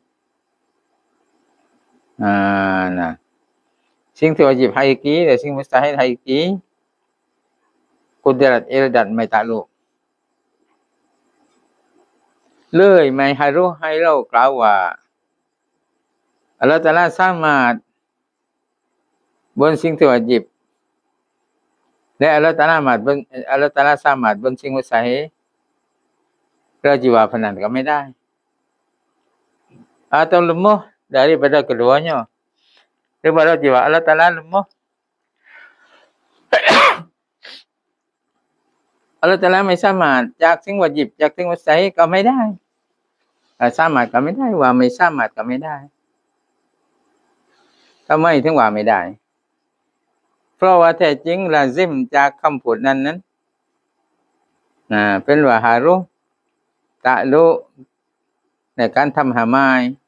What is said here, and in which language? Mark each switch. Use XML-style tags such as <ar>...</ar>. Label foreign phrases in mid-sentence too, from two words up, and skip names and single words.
<th>นะสิ่งที่วาญิบฮะกีกีและสิ่งมุสตาฮิลฮะกีกีกุดรัตอิราดัตไม่taklukเลยไม่ให้รู้ให้เรากล่าวว่าอัลเลาะห์ตะอาลาสามารถบนสิ่งที่วาญิบและอัลเลาะห์ตะอาลาสามารถบนสิ่งมุสตาฮิลเราจะว่าพนันก็ไม่ได้</th> <ms>atau lemah daripada keduanya daripada jiwa Allah Ta'ala lemah Allah Ta'ala</ms> <th>ไม่สามารถจากสิ่งวาญิบจากสิ่งมุสตาฮิลก็ไม่ได้สามารถก็ไม่ได้ว่าไม่สามารถก็ไม่ได้ ทำไมถึงว่าไม่ได้เพราะว่าแท้จริงลาซิมจากคำพูดนั้นเป็นว่าฮารุตะลุในการทำหามาย</th>